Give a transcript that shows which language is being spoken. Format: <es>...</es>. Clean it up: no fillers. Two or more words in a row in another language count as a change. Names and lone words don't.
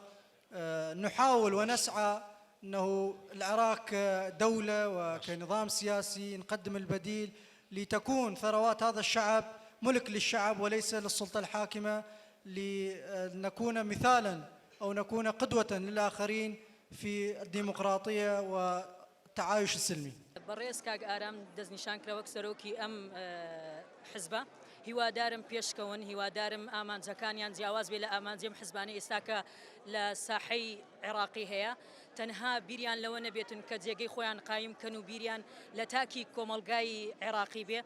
<ar>نحاول ونسعى أنه العراق كدولة وكنظام سياسي نقدم البديل لتكون ثروات هذا الشعب ملك للشعب وليس للسلطة الحاكمة، لنكون مثالا أو نكون قدوة للآخرين في الديمقراطية والتعايش السلمي.</ar> <ckb>بەڕێز کاک ئارام دەستنیشانکرا وەک سەرۆکی ئەم حزبە، هیوادارم پێشکەون، هیوادارم ئامانجەکانیان جیاواز بێ لە ئامانجێم حزبانە ئێستا کە لە ساحەی عێراقی هەیە، تەنها بیریان لەوە نەبێتن کە جێگەی خۆیان قایم کەن و بیریان لە تاکی کۆمەلگای عێراقی بێ.</ckb>